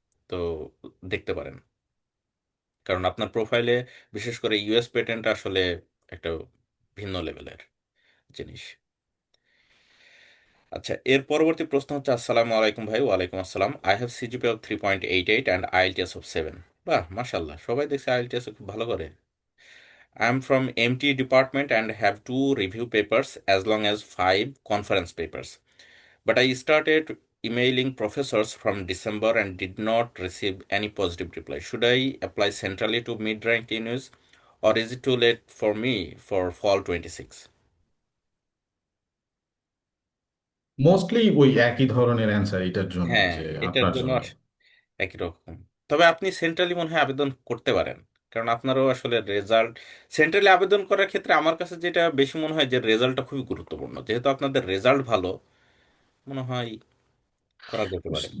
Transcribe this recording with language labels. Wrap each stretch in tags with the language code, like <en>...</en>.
<bn>তো দেখতে পারেন, কারণ আপনার প্রোফাইলে বিশেষ করে ইউএস পেটেন্ট আসলে একটা ভিন্ন লেভেলের জিনিস। আচ্ছা, এর পরবর্তী প্রশ্ন হচ্ছে, আসসালামু আলাইকুম ভাই। ওয়ালাইকুম আসসালাম।</bn> <en>I have CGPA of 3.88 and IELTS of 7।</en> <bn>বাহ, মাশাল্লাহ, সবাই দেখছে আইএলটিএস খুব ভালো করে।</bn> <en>I am from MT department and have two review papers as long as five conference papers. But I started emailing professors from December and did not receive any positive reply. Should I apply centrally to mid-ranked units, or is it too late for me for fall 26?</en> <bn>Mostly ওই একই ধরনের answer এটার জন্য, হ্যাঁ, যে এটার আপনার জন্য জন্য। একই রকম। তবে আপনি সেন্ট্রালি মনে হয় আবেদন করতে পারেন, কারণ আপনারও আসলে রেজাল্ট, সেন্ট্রালি আবেদন করার ক্ষেত্রে আমার কাছে যেটা বেশি মনে হয় যে রেজাল্টটা খুবই গুরুত্বপূর্ণ, যেহেতু আপনাদের রেজাল্ট ভালো, মনে হয় করা যেতে পারে।</bn>